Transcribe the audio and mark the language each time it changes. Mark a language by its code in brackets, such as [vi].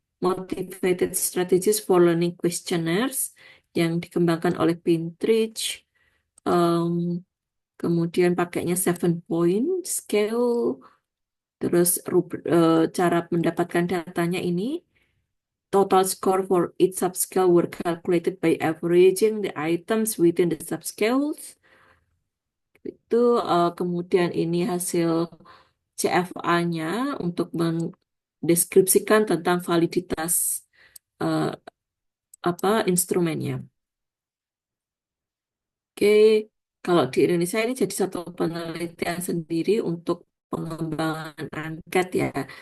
[en] Motivated strategies for learning questionnaires yang dikembangkan oleh Pintridge. [id] Kemudian pakainya 7-point scale. Terus cara mendapatkan datanya ini. [en] Total score for each subscale were calculated by averaging the items within the subscales. [id] Itu kemudian ini hasil CFA-nya untuk mendeskripsikan tentang validitas instrumennya. Oke, Kalau di Indonesia ini jadi satu penelitian sendiri untuk pengembangan angket ya.